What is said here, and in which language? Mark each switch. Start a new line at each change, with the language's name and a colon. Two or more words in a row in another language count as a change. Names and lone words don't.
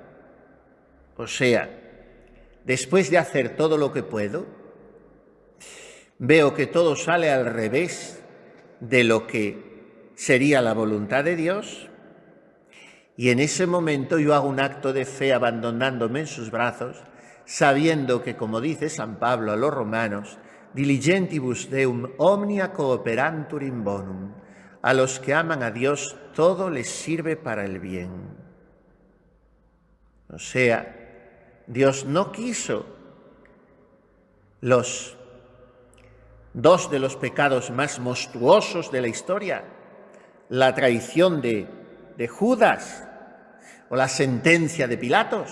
Spanish: O sea, después de hacer todo lo que puedo, veo que todo sale al revés de lo que sería la voluntad de Dios, y en ese momento yo hago un acto de fe abandonándome en sus brazos, sabiendo que, como dice San Pablo a los romanos,
Latin: diligentibus Deum omnia cooperantur in bonum,
Spanish: a los que aman a Dios todo les sirve para el bien. O sea, Dios no quiso los dos de los pecados más monstruosos de la historia, la traición de Judas o la sentencia de Pilatos.